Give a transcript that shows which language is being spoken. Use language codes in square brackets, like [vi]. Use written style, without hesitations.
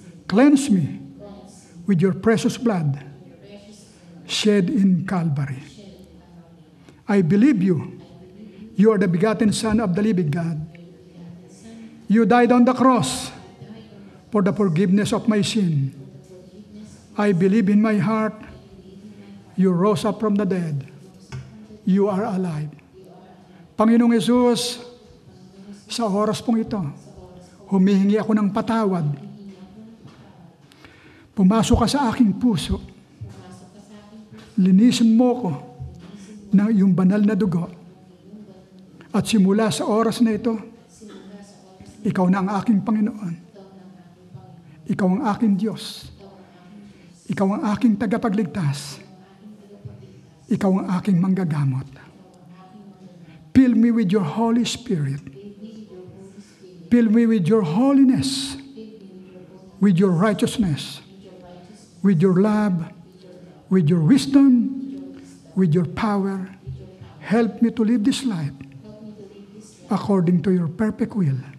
[en] Cleanse me with your precious blood shed in Calvary. I believe you. You are the begotten Son of the living God. You died on the cross for the forgiveness of my sin. I believe in my heart, you rose up from the dead. You are alive. [tl] Panginoong Jesus, sa oras pong ito, humihingi ako ng patawad. Pumasok ka sa aking puso. Linisin mo ko ng iyong banal na dugo. At simula sa oras na ito, ikaw na ang aking Panginoon. Ikaw ang aking Diyos. Ikaw ang aking tagapagligtas. Ikaw ang aking manggagamot. [en] Fill me with your Holy Spirit. Fill me with your holiness, with your righteousness, with your love, with your wisdom, with your power. Help me to live this life according to your perfect will.